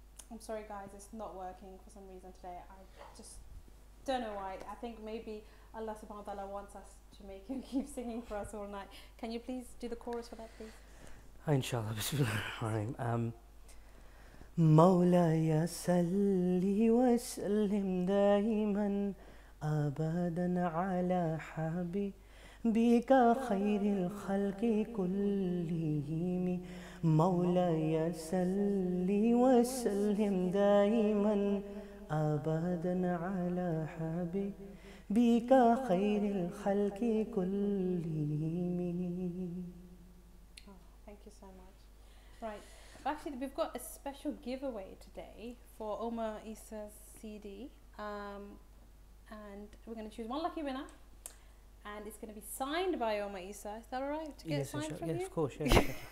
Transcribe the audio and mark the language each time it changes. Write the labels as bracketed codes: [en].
[en] I'm sorry guys, it's not working for some reason today. I just don't know why. I think maybe Allah subhanahu wa ta'ala wants us to make him keep singing for us all night. Can you please do the chorus for that, please? [ar] Inshallah, bismillahir-rahmanir-rahim. مولاي صل وسلم دائما أبدا على حبيبك خير الخلق كلهم مولاي صل وسلم دائما أبدا على حبيبك خير الخلق كلهم. [en] Oh, thank you so much. Right. Actually, we've got a special giveaway today for Omar Esa's CD. And we're going to choose one lucky winner. And it's going to be signed by Omar Esa. Is that all right to get it signed from you? Yes, of course. Yes.